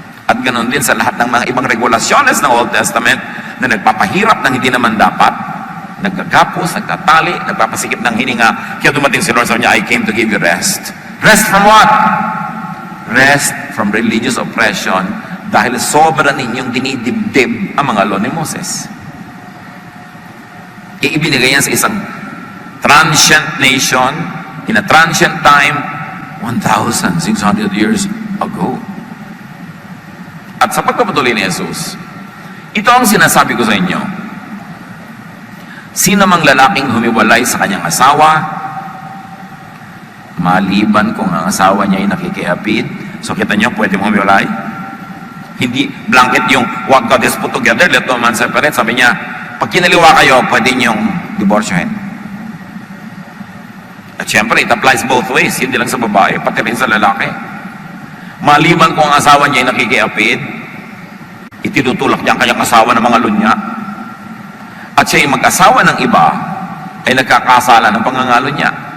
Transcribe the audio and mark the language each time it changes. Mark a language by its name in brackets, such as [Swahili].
[Filipino] At ganoon din sa lahat ng mga ibang regulasyones ng Old Testament na nagpapahirap ng hindi naman dapat, nagkakapos, nagtatali, nagpapasikip ng hininga. Kaya dumating si Lord, sabi niya, [English] I came to give you rest. Rest from what? Rest from religious oppression [Filipino] dahil sobra ninyong dinidibdib ang mga law ni Moses. Ibinigay yan sa isang [English] transient nation in a transient time, 1,600 years ago. [Filipino] At sa pagpapatuloy ni Jesus, ito ang sinasabi ko sa inyo. Sino mang lalaking humiwalay sa kanyang asawa, maliban kung ang asawa niya ay nakikihapid, so kita niyo, pwede mong humiwalay? Hindi blanket yung [English] what God has put together, let no man separate. [Filipino] Sabi niya, pag kinaliwa kayo, pwede niyong diborsyohin. At syempre, [English] it applies both ways, [Filipino] hindi lang sa babae, pati rin sa lalaki. Maliban kung ang asawa niya ay nakikiapid, itinutulak niya ang kanyang asawa ng mga lunya, at siya ay mag-asawa ng iba, ay nagkakasala ng pangangalo niya.